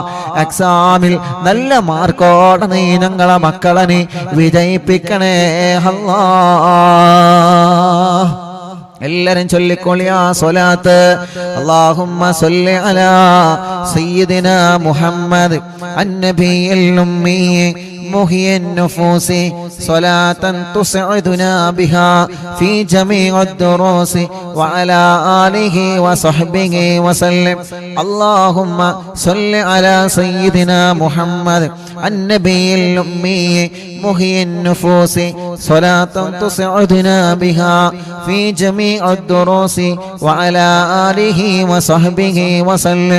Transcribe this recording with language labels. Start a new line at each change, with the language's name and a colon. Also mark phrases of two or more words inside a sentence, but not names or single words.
Malayalam: എക്സാമിൽ നല്ല മാർക്കോടെ നീ ഞങ്ങളെ മക്കളെ നീ വിജയിപ്പിക്കണേ അല്ലാഹ്. എല്ലാരും ചൊല്ലിക്കൊള്ളിയ സ്വലാത്ത്.
Arabic: اللهم صل على سيدنا محمد النبي الأمي محيي النفوس صلاة تسعدنا بها في جميع الدروس وعلى آله وصحبه وسلم. اللهم صل على سيدنا محمد النبي الأمي محيي النفوس صلاة تسعدنا بها في جميع الدروس وعلى آله وصحبه وسلم.